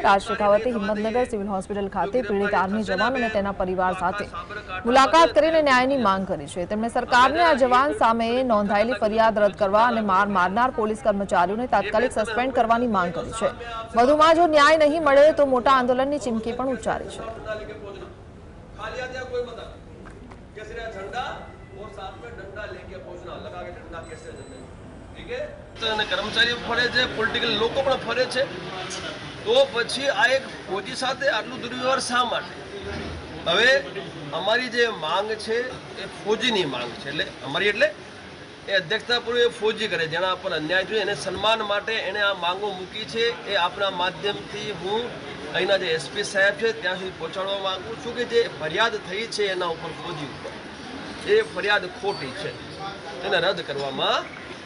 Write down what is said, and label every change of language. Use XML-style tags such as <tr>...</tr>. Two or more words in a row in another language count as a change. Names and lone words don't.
<gu>રાજ શેખાવતે હિંમતનગર સિવિલ હોસ્પિટલ ખાતે પીડિત આર્મી જવાન અને તેના પરિવાર સાથે મુલાકાત કરીને ન્યાયની માંગ કરી છે। તેમણે સરકારને આ જવાન સામે નોંધાયેલી ફરિયાદ રદ કરવા અને મારનાર પોલીસ કર્મચારીઓને તાત્કાલિક સસ્પેન્ડ કરવાની માંગ કરી છે। વધુમાં જો ન્યાય નહીં મળે તો મોટા આંદોલનની ચીમકી પણ ઉચ્ચારી છે। કર્મચારી ફરે છે, પોલિટિકલ લોગ ફરે છે, તો પછી આ એક ફૌજી સાથે આટલું દુર્વ્યવહાર શા માટે? હવે અમારી જે માંગ છે એ ફૌજીની માંગ છે, એટલે અમારી એટલે એ અધ્યક્ષતાપૂર્વે ફૌજી કરે જેના પર અન્યાય થયો એને સન્માન માટે એને આ માંગો મૂકી છે। એ આપણા માધ્યમથી હું અહીંના જે એસપી સાહેબ છે ત્યાં સુધી પહોંચાડવા માંગુ છું કે જે ફરિયાદ થઈ છે એના ઉપર ફૌજી ઉપર એ ફરિયાદ ખોટી છે, એને રદ કરવામાં</gu>